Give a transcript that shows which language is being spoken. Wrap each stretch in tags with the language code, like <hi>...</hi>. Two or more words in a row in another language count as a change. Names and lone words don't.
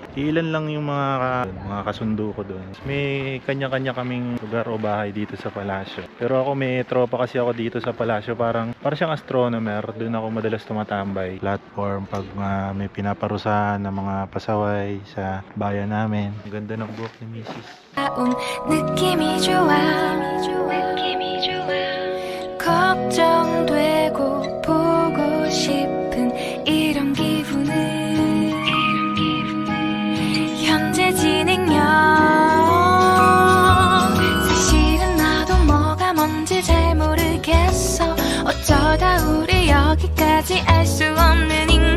<tl>Ilan lang yung mga kasundo ko doon. May kanya-kanya kaming lugar o bahay dito sa palasyo. Pero ako may tropa kasi ako dito sa palasyo, parang siyang astronomer. Doon ako madalas tumatambay. Platform pag may pinaparusahan ng mga pasaway sa bayan namin. Ang ganda ng buhok ni Mrs.</tl> <ko>느낌이 좋아 걱정되고 보고 싶은 이런 기분은 현재 진행형 사실은 나도 뭐가 뭔지 잘 모르겠어 어쩌다 우리 여기까지 알 수 없는</ko>